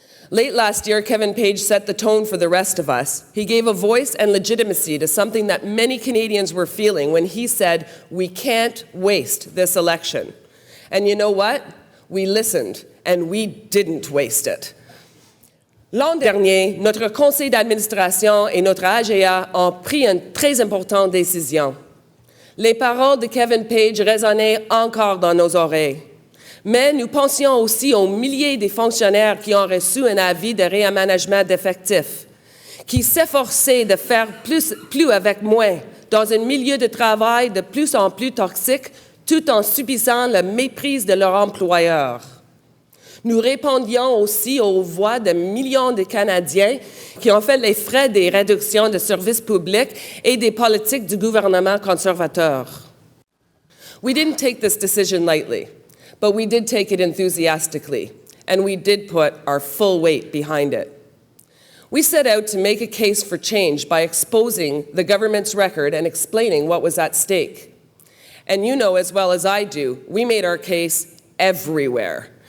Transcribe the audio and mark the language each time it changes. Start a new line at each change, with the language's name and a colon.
English: Late last year, Kevin Page set the tone for the rest of us. He gave a voice and legitimacy to something that many Canadians were feeling when he said, "We can't waste this election." And you know what? We listened, and we didn't waste it.
French: L'an dernier, notre conseil d'administration et notre AGA ont pris une très importante décision. Les paroles de Kevin Page résonnaient encore dans nos oreilles. Mais nous pensions aussi aux milliers de fonctionnaires qui ont reçu un avis de réaménagement d'effectifs, qui s'efforçaient de faire plus avec moins, dans un milieu de travail de plus en plus toxique, tout en subissant le mépris de leur employeur. Nous répondions aussi aux voix de millions de Canadiens qui ont fait les frais des réductions de services publics et des politiques du gouvernement conservateur.
English: We didn't take this decision lightly, but we did take it enthusiastically, and we did put our full weight behind it. We set out to make a case for change by exposing the government's record and explaining what was at stake. And you know as well as I do, we made our case everywhere.